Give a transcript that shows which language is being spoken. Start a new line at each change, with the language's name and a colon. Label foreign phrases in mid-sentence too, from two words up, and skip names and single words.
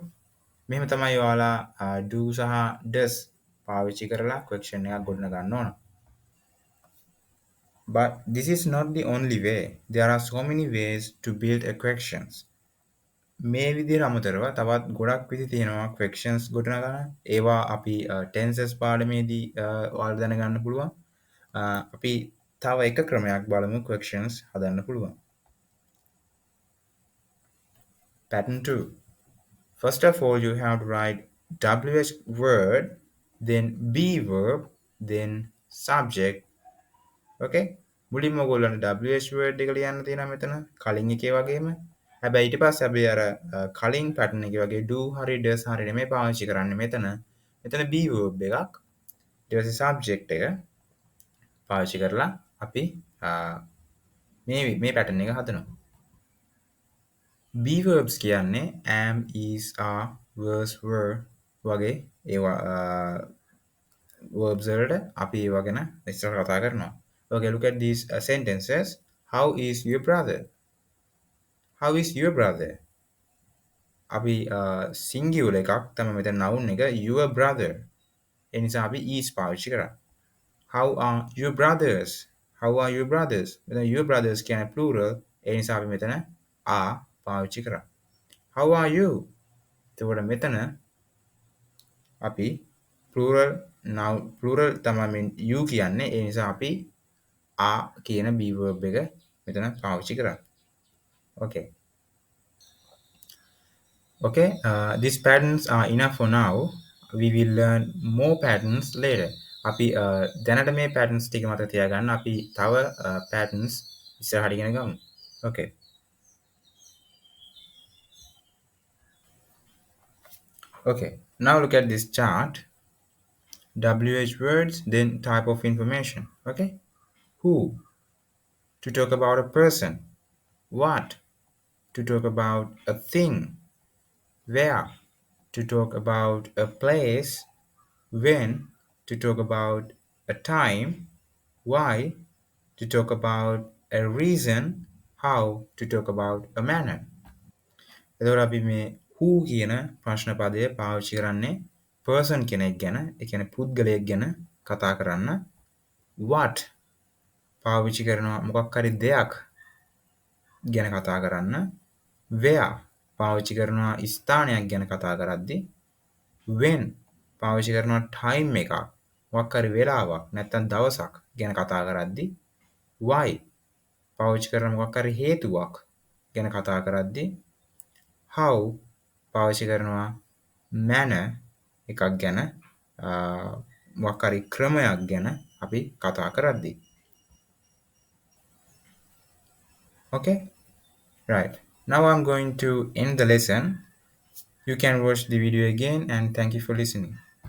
Sinhala: මෙහෙම තමයි ඔයාලා do සහ does පාවිච්චි කරලා question එකක් ගොඩනගා ගන්න ඕන.
English: But this is not the only way. There are so many ways to build a questions.
Sinhala: මේ විදිහට අමතරව තවත් ගොඩක් විදි තියෙනවා questions ගොඩනගන්න. ඒවා අපි tenses පාඩමේදී ඔයාලා දැනගන්න පුළුවන්. අපි තව එක ක්‍රමයක් බලමු questions හදන්න පුළුවන්.
English: Pattern 2. First of all, you have to write WH word, then be verb, then subject.
Sinhala: Okay? මුලින්ම ඔයගොල්ලන්ට
English: WH word
Sinhala: එක ලියන්න තියෙනවා මෙතන කලින් එකේ වගේම. හැබැයි ඊට පස්සේ අපි අර කලින් pattern එකේ වගේ do හරි does හරි නෙමෙයි පාවිච්චි කරන්නේ මෙතන. මෙතන
English: be verb
Sinhala: එකක්. ඊට පස්සේ subject එක පාවිච්චි කරලා අපි මේ pattern එක හදනවා.
English: Be verbs
Sinhala: කියන්නේ
English: am, is, are, was, were
Sinhala: වගේ ඒවා verbs වලට අපි ඒවා ගැන ඉස්සර කතා කරනවා.
English: Okay, look at these sentences. How is your brother? How is your brother?
Sinhala: අපි singular එකක් තමයි මෙතන noun එක
English: your brother.
Sinhala: ඒ නිසා අපි is පාවිච්චි කරා.
English: How are your brothers? How are your brothers? මෙතන your brothers කියන්නේ plural.
Sinhala: ඒ නිසා අපි මෙතන are පාවිච්චි කරා.
English: How are you?
Sinhala: එතකොට මෙතන අපි plural තමයි you කියන්නේ. ඒ නිසා අපි are කියන
English: be verb
Sinhala: එක මෙතන පාවිච්චි කරා.
English: Okay. Okay, these patterns are enough for now. We will learn more patterns later. අපි දැනට මේ patterns ටික මතක තියාගන්න. අපි තව patterns ඉස්සරහට ඉගෙන ගමු. Okay. Okay, now look at this chart. WH words, then type of information. Okay. Who? To talk about a person. What? To talk about a thing. Where? To talk about a place. When? To talk about a time. Why? To talk about a reason. How? To talk about a manner.
Sinhala: එතකොට අපි මේ who කියන ප්‍රශ්න පදය පාවිච්චි කරන්නේ person කෙනෙක් ගැන, ඒ කියන්නේ පුද්ගලයෙක් ගැන කතා කරන්න. What පාවිච්චි කරනවා මොකක් හරි දෙයක් ගැන කතා කරන්න. Where පාවිච්චි කරනවා ස්ථානයක් ගැන කතා කරද්දී. When පාවිච්චි කරනවා time එකක් මොකක් හරි වෙලාවක් නැත්නම් දවසක් ගැන කතා කරද්දී. Why පාවිච්චි කරන මොකක් හරි හේතුවක් ගැන කතා කරද්දී. How පාවිච්චි කරනවා manner එකක් ගැන මොකක් හරි ක්‍රමයක් ගැන අපි කතා කරද්දී.
English: Okay? Right. Now I'm going to end the lesson. You can watch the video again and thank you for listening.